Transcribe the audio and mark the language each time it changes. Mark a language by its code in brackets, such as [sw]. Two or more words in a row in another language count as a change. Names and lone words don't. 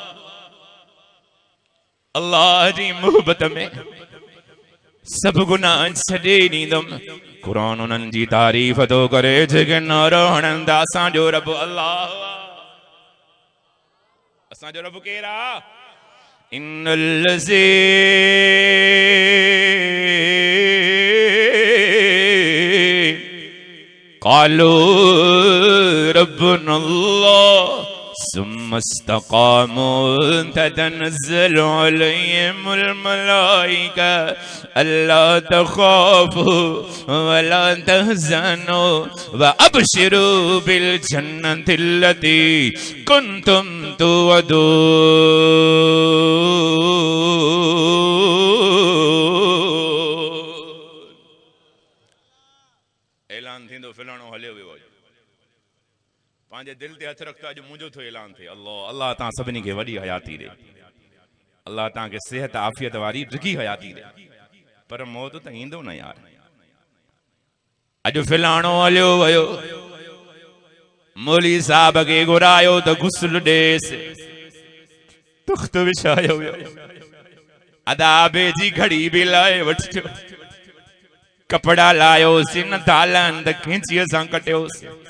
[sd] अल्लाह जी मोहब्बत में सब गुनाह छॾे ॾींदुमि। कुरान उन्हनि जी तारीफ़ थो करे जेके नारो हणंदा असांजो रब अल्लाह आहे। असांजो रब केरु आहे? [ar] إن الذين قالوا ربنا الله ثم استقاموا تتنزل عليهم الملائكة ألا تخافوا ولا تحزنوا وأبشروا بالجنة التي كنتم توعدون. [sd] ऐलान थींदो फिलाणो हलियो वियो, पंहिंजे दिल ते हथ रखता अॼु मुंहिंजो थो ऐलान थिए। अल्लाह अल्लाह तव्हां सभिनी खे वॾी हयाती ॾे, अल्लाह तव्हांखे सिहत आफ़ियत वारी डिघी हयाती ॾे, पर मौत त ईंदो न यार। अॼु फिलाणो हलियो वियो, मौली साहब खे घुरायो त गुस्ल ॾेसि, तख़्त विछायो वियो, अदाबे जी घड़ी बि लाए वठियो, कपड़ा लायोसीं न तालन त खिंचीअ सां कटियोसीं,